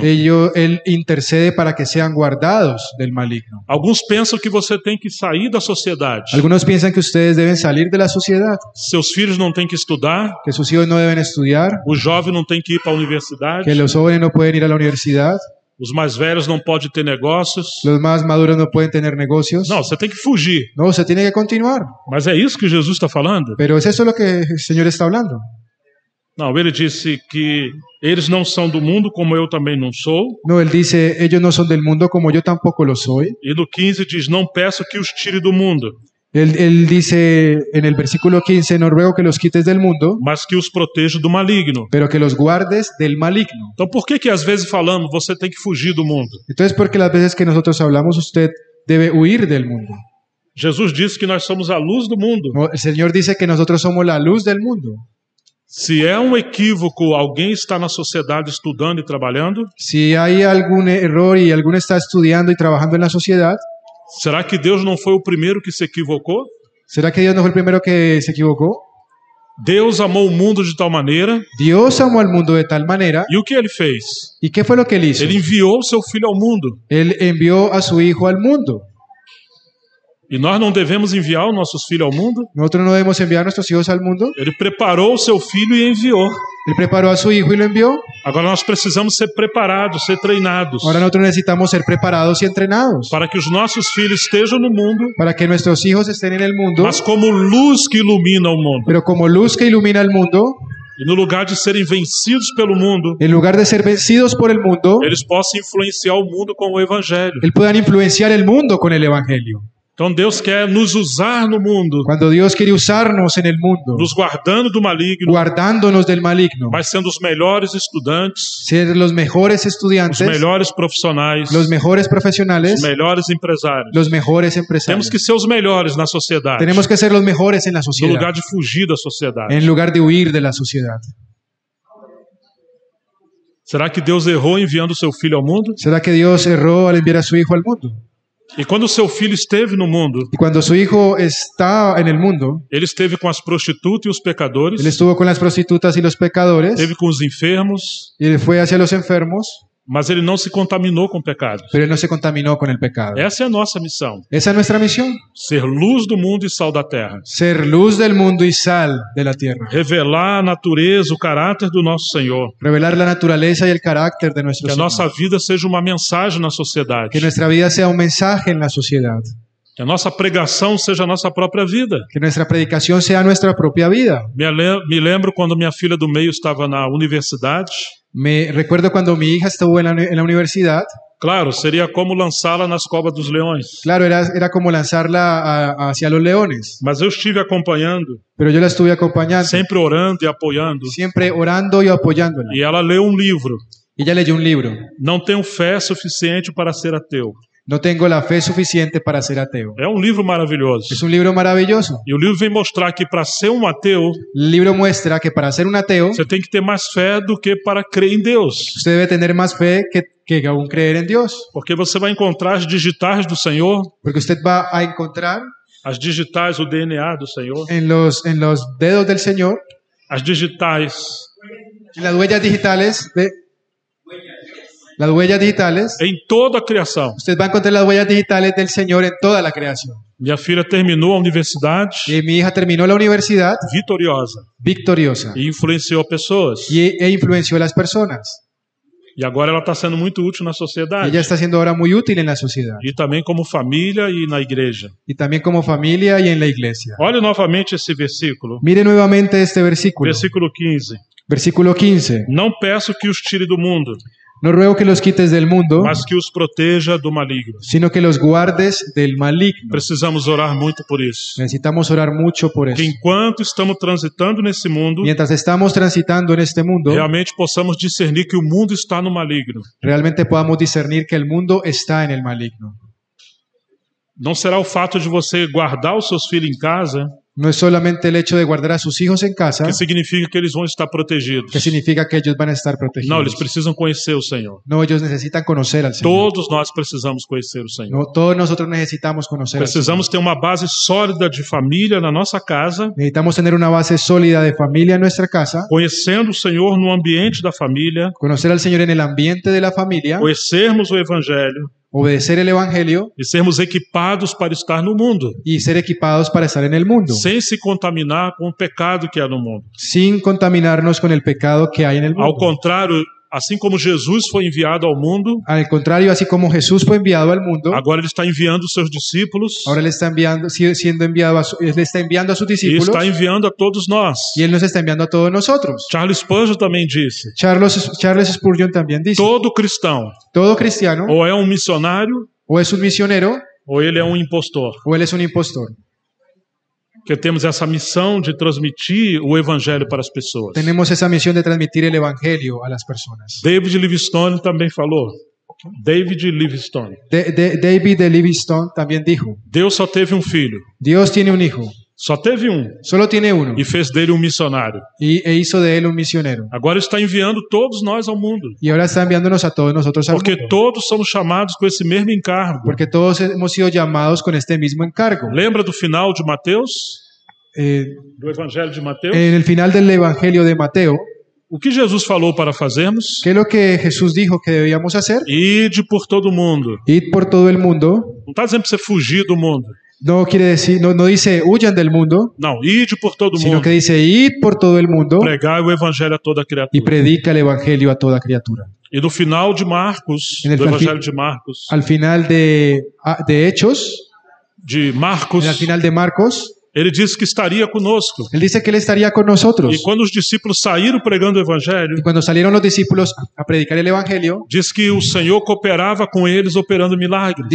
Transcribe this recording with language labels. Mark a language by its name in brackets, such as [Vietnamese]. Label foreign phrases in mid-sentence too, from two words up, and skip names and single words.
[Spanish] Él intercede para que sean guardados del maligno. [Portuguese] Alguns pensam que você tem que sair da sociedade. [Spanish] Algunos piensan que ustedes deben salir de la sociedad, [Portuguese] Seus filhos não têm que estudar, [Spanish] que sus hijos no deben estudiar, [Portuguese] o jovem não tem que ir para a universidade, [Spanish] que los jóvenes no pueden ir a la universidad, [Portuguese] os mais velhos não podem ter negócios. [Spanish] los más maduros no pueden tener negocios. [Portuguese] Não, você tem que fugir. [Spanish] No, se tiene que continuar. [Portuguese] Mas é isso que Jesus está falando? [Spanish] Pero ¿es eso lo que el Señor está hablando? [Portuguese] Não, ele disse que eles não são do mundo, como eu também não sou. [Spanish] No, Él dice, ellos no son del mundo como yo tampoco lo soy. [Portuguese] E no 15 diz: não peço que os tire do mundo, [Spanish] Él dice en el versículo 15, no ruego que los quites del mundo, [Portuguese] mas que os proteja do maligno. [Spanish] pero que los guardes del maligno. [Portuguese] Então por que às vezes falamos você tem que fugir do mundo? [Spanish] Entonces, porque las veces que nosotros hablamos, usted debe huir del mundo. [Portuguese] Jesus disse que nós somos a luz do mundo. [Spanish] No, el Señor dice que nosotros somos la luz del mundo. [Portuguese] Se é um equívoco alguém está na sociedade estudando e trabalhando, [Spanish] Si hay algún error y alguno está estudiando y trabajando en la sociedad, [Portuguese] será que Deus não foi o primeiro que se equivocou? [Spanish] ¿será que Dios no fue el primero que se equivocó? [Portuguese] Deus amou o mundo de tal maneira, [Spanish] Dios amó al mundo de tal manera. [Portuguese] e o que ele fez? [Spanish] ¿Y qué fue lo que Él hizo? [Portuguese] Ele enviou o seu filho ao mundo. [Spanish] Él envió a su Hijo al mundo. [Portuguese] E nós não devemos enviar os nossos filhos ao mundo? [Spanish] Nosotros no debemos enviar a nuestros hijos al mundo. [Portuguese] Ele preparou o seu filho e enviou. [Spanish] Él preparó a su Hijo y lo envió. [Portuguese] Agora nós precisamos ser preparados, ser treinados, [Spanish] Ahora nosotros necesitamos ser preparados y entrenados [Portuguese] para que os nossos filhos estejam no mundo, [Spanish] para que nuestros hijos estén en el mundo, [Portuguese] mas como luz que ilumina o mundo. [Spanish] pero como luz que ilumina el mundo, [Portuguese] E no lugar de serem vencidos pelo mundo, [Spanish] en lugar de ser vencidos por el mundo, [Portuguese] eles possam influenciar o mundo com o evangelho. [Spanish] puedan influenciar el mundo con el Evangelio. [Portuguese] Então Deus quer nos usar no mundo, [Spanish] Cuando Dios quiere usarnos en el mundo, [Portuguese] nos guardando do maligno, [Spanish] guardándonos del maligno, [Portuguese] mas sendo os melhores estudantes, [Spanish] ser los mejores [Portuguese] os [Spanish] estudiantes, [Portuguese] melhores profissionais, [Spanish] los mejores [Portuguese] os [Spanish] profesionales, [Portuguese] melhores empresários. [Spanish] los mejores [Portuguese] Temos [Spanish] empresarios. [Portuguese] que ser os melhores na sociedade, [Spanish] Tenemos que ser los mejores en la [Portuguese] no [Spanish] sociedad, [Portuguese] lugar de fugir da sociedade. [Spanish] en lugar de huir de la sociedad. [Portuguese] Será que Deus errou enviando o seu filho ao mundo? [Spanish] ¿Será que Dios erró al enviar a su Hijo al mundo? [Portuguese] E quando o seu filho esteve no mundo, [Spanish] Y cuando su Hijo está en el mundo, [Portuguese] ele esteve com as prostitutas e os pecadores, [Spanish] Él estuvo con las prostitutas y los pecadores, [Portuguese] esteve com os enfermos, [Spanish] y Él fue hacia los enfermos, [Portuguese] mas ele não se contaminou com pecados. [Spanish] pero Él no se contaminó con el pecado. [Portuguese] Essa é a nossa missão, [Spanish] Esa es nuestra misión, [Portuguese] ser luz do mundo e sal da terra. [Spanish] ser luz del mundo y sal de la tierra. [Portuguese] Revelar a natureza, o caráter do nosso Senhor. [Spanish] Revelar la naturaleza y el carácter de nuestro [Portuguese] Que a [Spanish] Señor. [Portuguese] nossa vida seja uma mensagem na sociedade. [Spanish] Que nuestra vida sea un mensaje en la sociedad. [Portuguese] Que a nossa pregação seja a nossa própria vida. [Spanish] Que nuestra predicación sea nuestra propia vida. [Portuguese] Me lembro quando minha filha do meio estava na universidade. [Spanish] Me recuerdo cuando mi hija estuvo en la universidad. [Portuguese] Claro, seria como lançá-la nas covas dos leões. [Spanish] Claro, era como lanzarla hacia los leones. [Portuguese] Mas eu estive acompanhando, [Spanish] Pero yo la estuve acompañando, [Portuguese] sempre orando e apoiando. [Spanish] siempre orando y apoyándola. [Portuguese] E ela leu um livro. [Spanish] Y ella leyó un libro. [Portuguese] Não tenho fé suficiente para ser ateu. [Spanish] No tengo la fe suficiente para ser ateo. [Portuguese] É um livro maravilhoso. [Spanish] Es un libro maravilloso. [Portuguese] E o livro vem mostrar que para ser um ateu, [Spanish] El libro muestra que para ser un ateo, [Portuguese] você tem que ter mais fé do que para crer em Deus. [Spanish] usted debe tener más fe que aún creer en Dios. [Portuguese] Porque você vai encontrar as digitais do Senhor, [Spanish] Porque usted va a encontrar [Portuguese] as digitais, o DNA do Senhor, [Spanish] en los dedos del Señor, [Portuguese] as digitais, [Spanish] en las huellas digitales las huellas digitales, [Portuguese] em toda a criação. [Spanish] usted va a encontrar las huellas digitales del Señor en toda la creación. [Portuguese] Minha filha terminou a universidade [Spanish] Y mi hija terminó la universidad [Portuguese] vitoriosa [Spanish] victoriosa [Portuguese] e influenciou pessoas. [Spanish] e influenció a las personas. [Portuguese] E agora ela está sendo muito útil na sociedade. [Spanish] Ella está siendo ahora muy útil en la sociedad [Portuguese] E também como família e na igreja. [Spanish] y también como familia y en la iglesia. [Portuguese] Olhe novamente esse versículo. [Spanish] Mire nuevamente este versículo. [Portuguese] Versículo 15. [Spanish] Versículo 15. [Portuguese] Não peço que os tire do mundo, [Spanish] No ruego que los quites del mundo, [Portuguese] mas que os proteja do maligno. [Spanish] sino que los guardes del maligno. [Portuguese] Precisamos orar muito por isso. [Spanish] Necesitamos orar mucho por [Portuguese] Que [Spanish] eso. [Portuguese] enquanto estamos transitando nesse mundo, [Spanish] Mientras estamos transitando en este mundo, [Portuguese] realmente possamos discernir que o mundo está no maligno. [Spanish] realmente podamos discernir que el mundo está en el maligno. [Portuguese] Não será o fato de você guardar os seus filhos em casa [Spanish] No es solamente el hecho de guardar a sus hijos en casa, [Portuguese] que significa que eles vão estar protegidos. [Spanish] que significa que ellos van a estar protegidos. [Portuguese] Não, eles precisam conhecer o Senhor. [Spanish] No, ellos necesitan conocer al Señor. [Portuguese] Todos nós precisamos conhecer o Senhor. [Spanish] No, todos nosotros necesitamos conocer al Señor. [Portuguese] Precisamos ter uma base sólida de família na nossa casa, [Spanish] Necesitamos tener una base sólida de familia en nuestra casa, [Portuguese] conhecendo o Senhor no ambiente da família, [Spanish] conocer al Señor en el ambiente de la familia, [Portuguese] conhecermos o Evangelho [Spanish] obedecer el Evangelio [Portuguese] e sermos equipados para estar no mundo, [Spanish] y ser equipados para estar en el mundo, [Portuguese] sem se contaminar com o pecado que há no mundo. [Spanish] sin contaminarnos con el pecado que hay en el [Portuguese] Ao [Spanish] mundo. [Portuguese] contrário, assim como Jesus foi enviado ao mundo, [Spanish] Al contrario, así como Jesús fue enviado al mundo, [Portuguese] agora ele está enviando os seus discípulos [Spanish] ahora Él está enviando, siendo enviado Él está enviando a sus [Portuguese] e [Spanish] discípulos [Portuguese] está enviando a todos nós. [Spanish] y Él nos está enviando a todos nosotros. [Portuguese] Charles Spurgeon também disse: [Spanish] Charles Spurgeon también dice, [Portuguese] todo cristão [Spanish] todo cristiano [Portuguese] ou é um missionário [Spanish] o es un misionero [Portuguese] ou ele é um impostor. [Spanish] o él es un impostor. [Portuguese] Que temos essa missão de transmitir o evangelho para as pessoas. [Spanish] Tenemos esa misión de transmitir el evangelio a las personas. [Portuguese] David Livingstone também falou. [Spanish] David Livingstone. David de Livingstone también dijo, [Portuguese] Deus só teve um filho, [Spanish] Dios tiene un hijo, [Portuguese] só teve um, [Spanish] solo tiene uno, [Portuguese] e fez dele um missionário. [Spanish] e hizo de él un misionero. [Portuguese] Agora está enviando todos nós ao mundo, [Spanish] Y ahora está enviándonos a todos nosotros al [Portuguese] porque [Spanish] mundo, [Portuguese] todos somos chamados com esse mesmo encargo. [Spanish] porque todos hemos sido llamados con este mismo encargo. [Portuguese] Lembra do final de Mateus? Eh, Do Evangelho de Mateus? [Spanish] en el final del Evangelio de Mateo, [Portuguese] O que Jesus falou para fazermos? [Spanish] ¿qué es lo que Jesús dijo que debíamos hacer? [Portuguese] Ide por todo mundo. [Spanish] Ir por todo el mundo. [Portuguese] Não está dizendo para você fugir do mundo. [Spanish] No quiere decir, no dice huyan del mundo, [Portuguese] Não, ide por todo [Spanish] sino [Portuguese] mundo. [Spanish] que dice id por todo el mundo [Portuguese] Pregai o evangelho a toda [Spanish] y [Portuguese] criatura. [Spanish] predica el Evangelio a toda criatura. [Portuguese] E no final de Marcos, [Spanish] En el [Portuguese] do [Spanish] perfil- [Portuguese] Evangelho de Marcos, [Spanish] Al final de Hechos, de Marcos, al final de Marcos, [Portuguese] Ele disse que estaria conosco. [Spanish] Él dice que Él estaría con nosotros. [Portuguese] E quando os discípulos saíram pregando o evangelho, [Spanish] Y cuando salieron los discípulos a predicar el Evangelio, [Portuguese] diz que o Senhor cooperava com eles operando milagres.